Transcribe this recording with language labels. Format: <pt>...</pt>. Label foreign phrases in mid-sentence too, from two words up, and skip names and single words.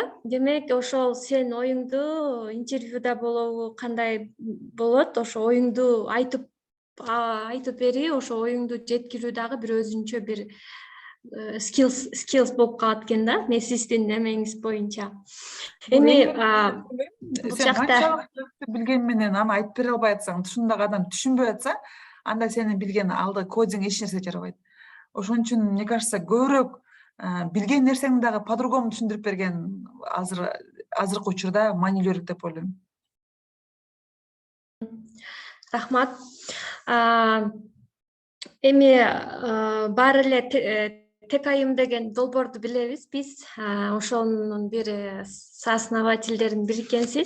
<ky>Демек, ошол сен оюңду интервьюда болобу, кандай болот, ошо оюңду айтып бери, ошо оюңду жеткирүү дагы бир өзүнчө бир skills болуп калат экен да, мен сиздин эмеңиз боюнча. Эми бул жакта билген менен аны айтып бере албай атсаң, ушундагы адам түшүнбөй атса, анда сенин билген алды кодинг эч нерсе жарабайт. Ошон үчүн,</ky> <ru>мне кажется,</ru> <ky>көбүрөөк билген нерсеңди дагы по-другому түшүндүрүп берген азыркы учурда маанилүүрөөк деп ойлойм. Рахмат. Эми баары эле Текайым деген долбоорду билебиз биз. Ошонун бир соосновательдеринин бири экенсиз.</ky>